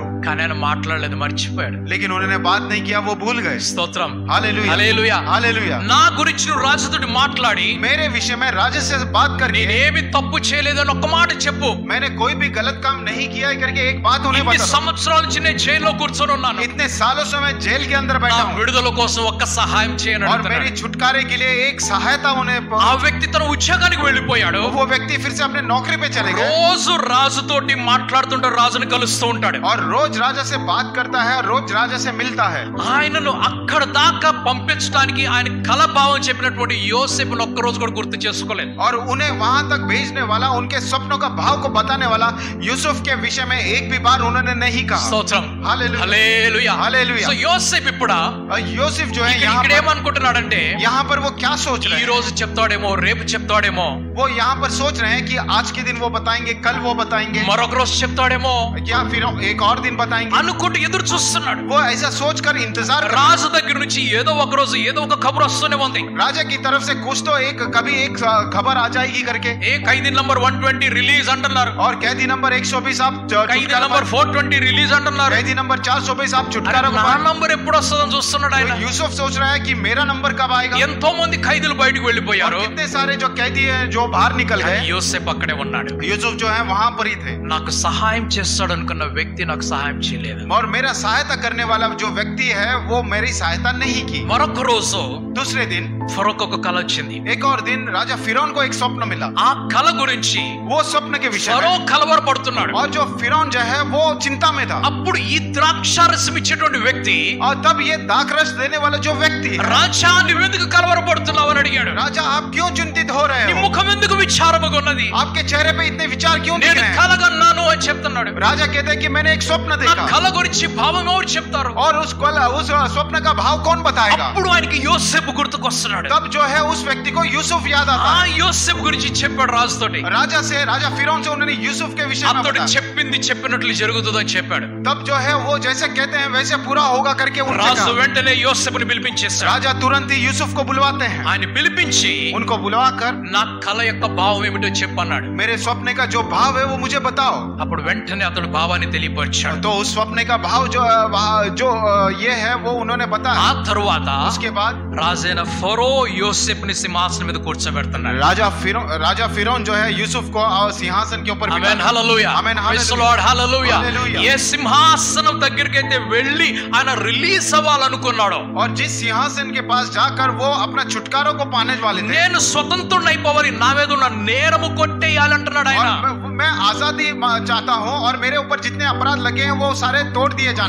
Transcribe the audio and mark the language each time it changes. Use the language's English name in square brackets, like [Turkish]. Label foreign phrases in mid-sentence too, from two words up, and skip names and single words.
[Telugu] కానీ ఆయన మాట్లాడలేదు, మర్చిపోయాడు. [Hindi] लेकिन उन्होंने बात नहीं किया, वो भूल गए. [Telugu] స్తోత్రం. [Hindi] हालेलुया, [Telugu] హల్లెలూయా. [Hindi] हालेलुया. [Telugu] నా గురించి నువ్వు రాజుతోటి మాట్లాడి, [Hindi] मेरे विषय में राजा से बात करके, [Telugu] నేనేమి తప్పు చేయలేదని ఒక్క మాట చెప్పు. [Hindi] मैंने कोई भी गलत काम नहीं किया है करके एक बात उन्हें [Telugu] ఇన్ని [Hindi] बता. [Telugu] సంవత్సరాల నుంచి నేను జైల్లో కూర్చొని ఉన్నాను. [Hindi] इतने सालों से मैं जेल के अंदर [Telugu] నా [Hindi] बैठा हूँ [Telugu] విడుదల కోసం ఒక్క సహాయం చేయను [Hindi] और मेरी छुटकारे के लिए एक सहायता उन्हें. [Telugu] ఆ వ్యక్తి తన ఉద్యోగానికి వెళ్ళిపోయాడు. [Hindi] वो व्यक्ति फिर से अपने नौकरी पे चले गए [Telugu] రోజు రాజుతోటి మాట్లాడుతుంటే రాజుని కలుస్తూ ఉంటాడు. [Hindi] और रोज राजा से बात करता है और रोज राजा से मिलता है. [Telugu] ఆయనను అక్కడ దాకా పంపించడానికి ఆయన కలభావం చెప్పినటువంటి యోసేపును ఒక్క రోజు కూడా గుర్తు చేసుకోలేదు. [Hindi] और उन्हें वहां तक भेजने वाला, उनके सपनों का भाव को बताने वाला यूसुफ के विषय में एक भी बार उन्होंने नहीं कहा. [Telugu] స్తోత్రం. [Hindi] हालेलुया, [Telugu] హల్లెలూయా. [Hindi] हालेलुया. [Telugu] సో యోసేపు ఇప్పుడు [Hindi] यूसुफ जो है [Telugu] ఇక్కడ ఏమనుకుంటున్నాడంటే, [Hindi] यहाँ पर वो क्या सोच रहे [Telugu] ఈ [Hindi] हैं? [Telugu] రోజు చెప్తాడేమో, రేపు చెప్తాడేమో, [Hindi] वो यहाँ पर सोच रहे हैं कि आज के दिन वो बताएंगे, कल वो बताएंगे, [Telugu] మరొక రోజు చెప్తాడేమో [Hindi] क्या फिर एक और दिन बताएंगे. [Telugu] అనుకుంటూ ఎదురు చూస్తున్నాడు. [Hindi] वो ऐसा सोचकर इंतजार कर. [Telugu] రాజు దగ్గర నుంచి ఏదో ఒక రోజు ఏదో ఒక ఖబర్ వస్తూనే ఉంది. [Hindi] राजा की तरफ से कुछ तो कभी एक खबर आ जाएगी करके. [Telugu] ఏ ఖైదీ నంబర్ 120 రిలీజ్ అంటున్నారు, [Hindi] और कैदी नंबर 120 आप [Telugu] ఖైదీ నంబర్ 420 రిలీజ్ అంటున్నారు. [Hindi] कैदी नंबर 420 आप छुटकारा [Telugu] నా నంబర్ ఎప్పుడు వస్తుందని చూస్తున్నాడు ఆయన. [Hindi] यूसुफ सोच रहा है कि मेरा नंबर कब आएगा. [Telugu] ఎంతో మంది ఖైదీలు బయటకు వెళ్ళిపోయారు. [Hindi] कितने सारे जो कैदी हैं जो बाहर निकल गए. [Telugu] యోసేపు అక్కడే ఉన్నాడు. [Hindi] यूसुफ जो है वहां पर ही थे. [Telugu] నాకు సహాయం చేస్తాడు అనుకున్న వ్యక్తి నాకు సహాయం చేయలేదు. [Hindi] और मेरा सहायता करने वाला जो व्यक्ति है वो मेरी सहायता नहीं की. [Telugu] మరొక రోజు [Hindi] दूसरे दिन [Telugu] ఫరోకు ఒక కల వచ్చింది. [Hindi] एक और दिन राजा फिरौन को एक स्वप्न मिला. [Telugu] ఆ కల గురించి [Hindi] वो स्वप्न के विषय [Telugu] ఫరో [Hindi] में, [Telugu] కలవరపడుతున్నాడు. [Hindi] और जो फिरौन जो है वो चिंता में था. [Telugu] అప్పుడు ఈ ద్రాక్షారసం ఇచ్చేటువంటి వ్యక్తి, [Hindi] और तब ये दाखरस देने वाला जो व्यक्ति है, [Telugu] రాజా నువ్వు ఎందుకు కలవరపడుతున్నావు అని అడిగాడు. [Hindi] राजा आप क्यों चिंतित हो रहे [Telugu] నీ [Hindi] हो? [Telugu] ముఖం ఎందుకు విచారముగా ఉన్నది? [Hindi] आपके चेहरे पे इतने विचार क्यों दिख [Telugu] నేను [Hindi] रहे हैं? [Telugu] కలగన్నాను అని చెప్తున్నాడు. [Hindi] राजा कहते हैं कि मैंने एक स्वप्न [Telugu] నా [Hindi] देखा. [Telugu] కల గురించి భావం ఎవరు చెప్తారు? [Hindi] और उस स्वप्न का भाव कौन बताएगा? [Telugu] అప్పుడు ఆయనకి యోసేపు గుర్తుకొస్తున్నాడు. [Hindi] तब जो है उस व्यक्ति को यूसुफ याद आता [Telugu] ఆ [Hindi] है. [Telugu] యోసేపు గురించి చెప్పాడు రాజుతోటి. [Hindi] राजा फिरौन से उन्होंने यूसुफ के विषय में [Telugu] అతడు [Hindi] बताया. [Telugu] చెప్పింది చెప్పినట్లు జరుగుతుందని చెప్పాడు. [Hindi] तब जो है वो जैसे कहते हैं वैसे पूरा होगा करके उनसे [Telugu] రాజు [Hindi] कहा. [Telugu] వెంటనే యోసేపుని పిలిపించేశాడు. [Hindi] राजा तुरंत ही यूसुफ को बुलवाते हैं. [Telugu] ఆయన పిలిపించి [Hindi] उनको बुलवाकर [Telugu] నా కల యొక్క భావం ఏమిటో చెప్పన్నాడు. [Hindi] मेरे स्वप्न का जो भाव है वो मुझे बताओ. [Telugu] అప్పుడు వెంటనే అతడు భావాన్ని తెలియపరిచాడు. [Hindi] तो उस स्वप्न का भाव जो ये है वो उन्होंने [Telugu] ఆ [Hindi] बताया. [Telugu] తరువాత [Hindi] उसके बाद [Telugu] రాజైన ఫరో యోసేపుని సింహాసనం మీద కూర్చోబెడుతున్నాడు. [Hindi] राजा फिरौन जो है यूसुफ को सिंहासन के ऊपर [Telugu] ఆమేన్ హల్లెలూయా. ఆమేన్ [English] praise the lord [Telugu] హల్లెలూయా. హల్లెలూయా. ఏ సింహాసనం దగ్గరికి అయితే వెళ్ళి ఆయన రిలీజ్ అవ్వాలనుకున్నాడో, [Hindi] और जिस सिंहासन के पास जाकर वो अपना छुटकारा को पाने वाले थे, [Telugu] నేను స్వతంత్రుడిని అయిపోవాలి, నా మీద ఉన్న నేరము కొట్టేయాలంటున్నాడు ఆయన. [Hindi] और मैं आजादी चाहता हूँ और मेरे ऊपर जितने अपराध लगे हैं वो सारे तोड़ दिए जाना